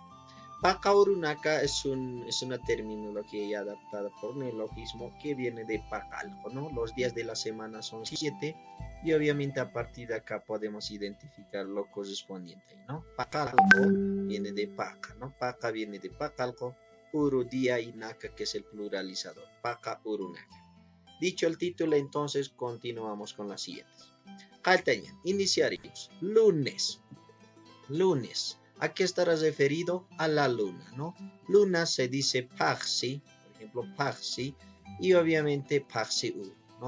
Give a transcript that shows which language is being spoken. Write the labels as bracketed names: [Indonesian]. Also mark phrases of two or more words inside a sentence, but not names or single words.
[Aymara] Paka Urunaka [Spanish] es una terminología adaptada por neologismo que viene de Pacalco, ¿no? Los días de la semana son 7 y obviamente a partir de acá podemos identificar lo correspondiente, ¿no? Pacalco viene de Paca, ¿no? Paca viene de Pacalco, Uru, día y Naka, que es el pluralizador. [Aymara] Paka Urunaka. [Spanish] Dicho el título, entonces continuamos con las siguientes. Caltañan, iniciaríamos. Lunes. ¿A qué estará referido? A la luna, ¿no? Luna se dice Paxi, por ejemplo, Paxi, y obviamente [Aymara] Paxi Uru, [Spanish] ¿no?